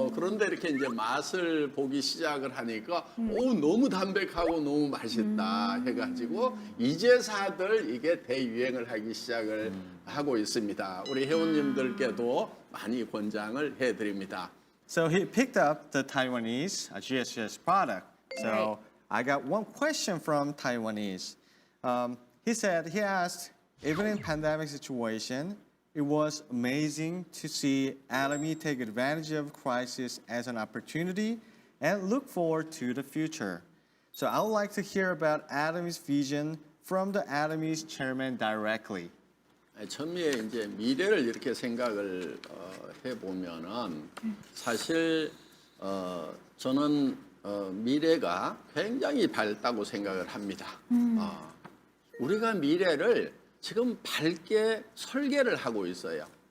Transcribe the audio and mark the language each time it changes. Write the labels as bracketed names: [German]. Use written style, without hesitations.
[Korean] 그런데 이렇게 이제 맛을 보기 시작을 하니까 너무 담백하고 너무 맛있다 해가지고 이제사들 이게 대유행을 하기 시작을 하고 있습니다. 우리 회원님들께도 많이 권장을 해드립니다. [English] So he picked up the Taiwanese GSS product. So I got one question from Taiwanese. He asked, even in pandemic situation, it was amazing to see Atomy take advantage of crisis as an opportunity and look forward to the future. So I would like to hear about Atomy's vision from the Atomy's chairman directly. [Korean] 처음에 이제 미래를 이렇게 생각을 해보면은 사실 저는 미래가 굉장히 밝다고 생각을 합니다. 우리가 미래를 지금 밝게 설계를 하고 있어요.